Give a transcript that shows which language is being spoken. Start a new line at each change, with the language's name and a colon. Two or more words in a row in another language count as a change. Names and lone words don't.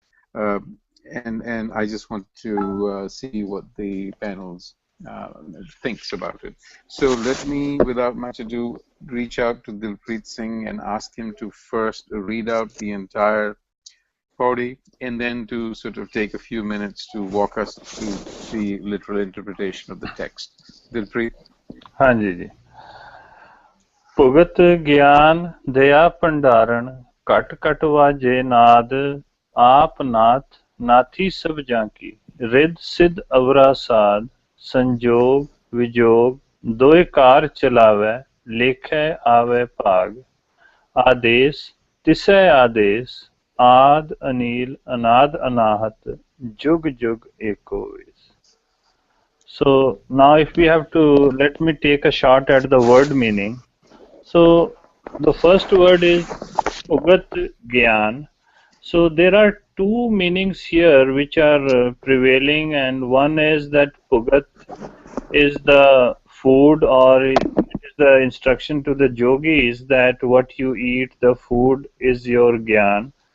English: And I just want to see what the panels thinks about it. So let me, without much ado, reach out to Dilpreet Singh and ask him to first read out the entire Pauri, and then to sort of take a few minutes to walk us through the literal interpretation of the text. Dilpreet?
Punjabi: ਹਾਂਜੀ ਜੀ ਭੁਗਤ ਗਿਆਨ ਦਇਆ ਭੰਡਾਰਨ ਘਟ ਘਟ ਵਾਜੇ ਨਾਦ ਆਪ ਨਾਥ ਨਾਥੀ ਸਭ ਜਾਂ ਕੀ ਰਿੱਧ ਸਿੱਧ ਅਵਰਾ ਸਾਧ ਸੰਜੋਗ ਵਿਜੋਗ ਦੋਏ ਕਾਰ ਚਲਾਵੈ ਲੇਖੈ ਆਵੈ ਭਾਗ ਆਦੇਸ਼ ਤਿਸੈ ਆਦੇਸ਼ ਆਦ ਅਨੀਲ ਅਨਾਦ ਅਨਾਹਤ ਜੁਗ ਜੁਗ ਏਕੋ is.
English: So now if we have to, let me take a shot at the word meaning. So the first word is
Punjabi: ਉਗਤ ਗਿਆਨ.
English: So there are two meanings here which are prevailing, and one is that Pugat is the food, or it is the instruction to the yogis that what you eat, the food, is your gyan.